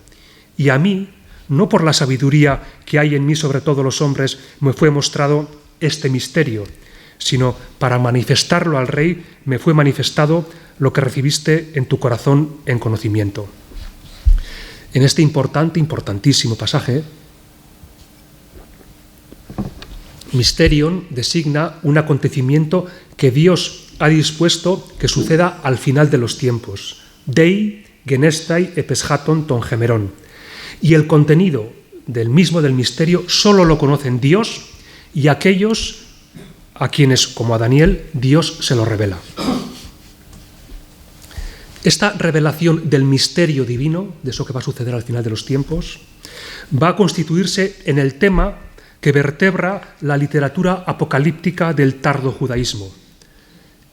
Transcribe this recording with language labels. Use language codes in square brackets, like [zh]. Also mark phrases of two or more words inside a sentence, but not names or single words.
[es] Y a mí, no por la sabiduría que hay en mí sobre todos los hombres, me fue mostrado este misterio, sino para manifestarlo al rey me fue manifestado lo que recibiste en tu corazón en conocimiento. En este importantísimo pasaje, Mysterion designa un acontecimiento que Dios ha dispuesto que suceda al final de los tiempos. [el] δεῖ γενέσθαι ἐπ᾽ ἐσχάτων τῶν ἡμερῶν. [es] Y el contenido del misterio solo lo conocen Dios y aquellos a quienes, como a Daniel, Dios se lo revela. Esta revelación del misterio divino, de eso que va a suceder al final de los tiempos, va a constituirse en el tema que vertebra la literatura apocalíptica del tardo judaísmo.